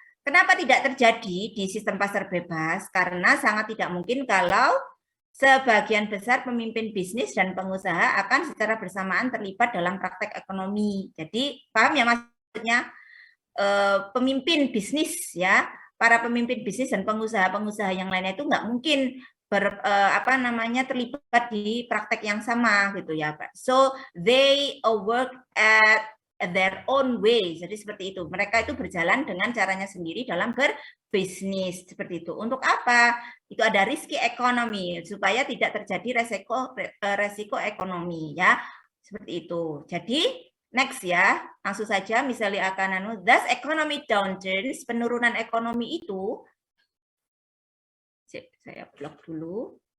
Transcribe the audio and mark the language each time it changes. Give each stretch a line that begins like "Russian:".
Indonesian: Kenapa tidak terjadi di sistem pasar bebas? Karena sangat tidak mungkin kalau sebagian besar pemimpin bisnis dan pengusaha akan secara bersamaan terlibat dalam praktek ekonomi. Jadi, paham ya maksudnya? Pemimpin bisnis ya, para pemimpin bisnis dan pengusaha-pengusaha yang lainnya itu nggak mungkin terlibat di praktek yang sama gitu ya Pak.
English: So they work at their own way.
Indonesian: Jadi seperti itu. Mereka itu berjalan dengan caranya sendiri dalam berbisnis seperti itu. Untuk apa? Itu ada risky ekonomi supaya tidak terjadi resiko ekonomi ya. Seperti itu. Jadi next ya, langsung saja misalnya akan
English: thus economic downturns,
Indonesian: penurunan ekonomi itu saya blok dulu.